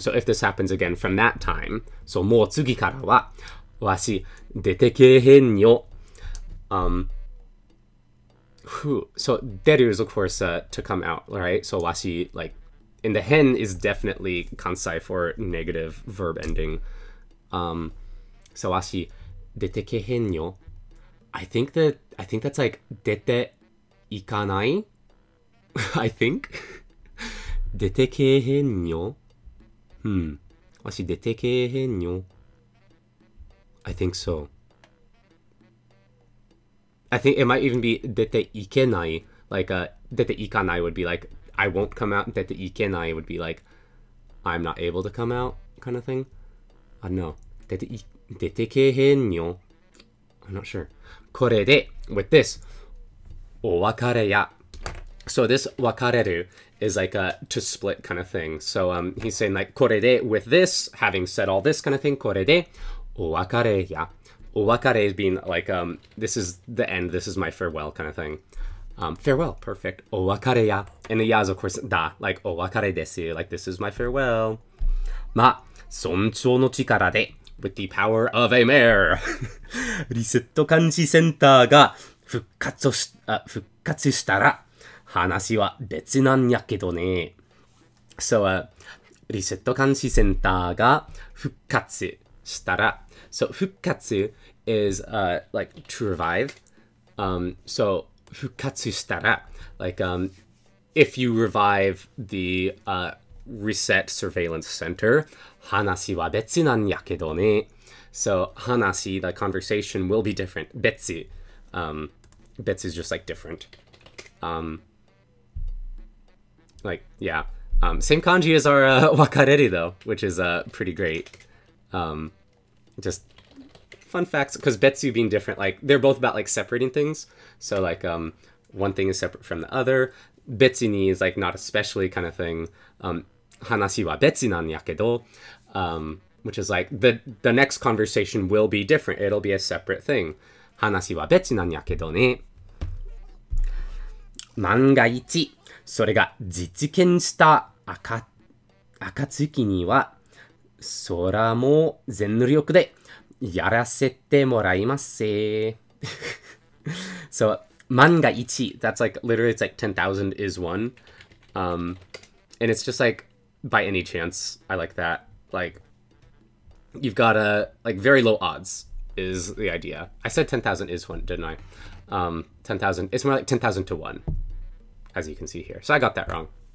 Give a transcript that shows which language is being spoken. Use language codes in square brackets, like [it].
[en] So if this happens again from that time, so [ja] もう次からはわし出てけへんよ. [en] So deru is of course to come out, right? So わし, like in the hen is definitely kansai for negative verb ending. [ja] So わし出てけへんよ. [en] I think that's like [ja] 出ていかない [en] I think [ja] 出てけへんよ わし出てけへんよ [en] I think so. I think it might even be [ja] 出ていけない [en] like [ja] 出ていかない [en] would be like I won't come out. [ja] 出ていけない [en] would be like I'm not able to come out kind of thing. I don't know. [ja] 出てけへんよ [en] I'm not sure. [ja] これで [en] with this [ja] お別れや [en] So this 別れる is like a to split kind of thing. So he's saying like [ja] これで [en] with this, having said all this kind of thing, [ja] これでお別れやお別れ [en] is being like this is the end, this is my farewell kind of thing. Farewell, perfect. [ja] お別れや [en] and the ya is of course だ like [ja] お別れです [en] like this is my farewell. [ja] まあ尊重の力で [en] With the power of a mare. [ja] リセット監視センターが復活したら話は別なんやけどね。 [en] So, [ja] リセット監視センターが復活したら [en] So, 復活 is, like, to revive. So, [ja] 復活したら [en] like, if you revive the, reset surveillance center, [ja] 話は別なんやけどね. [en] So 話, the conversation will be different. 別 is just like different. Like yeah. Same kanji as our wakareru though, which is pretty great. Just fun facts because betsu being different, like they're both about like separating things. So like one thing is separate from the other. Betsu ni is like not especially kind of thing. [ja] Hanashi wa betsu nan yakedo, [en] which is like the next conversation will be different. It'll be a separate thing. [ja] 話は別なんやけどね。万が一、それが実現した暁には、そらも全力でやらせてもらいますせ。 [en] So, [ja] 万が一, [en] that's like, literally it's like 10,000 is one. And it's just like, by any chance, I like that. Like, you've got like, very low odds is the idea. I said 10,000 is one, didn't I? 10,000, it's more like 10,000 to 1, as you can see here. So I got that wrong.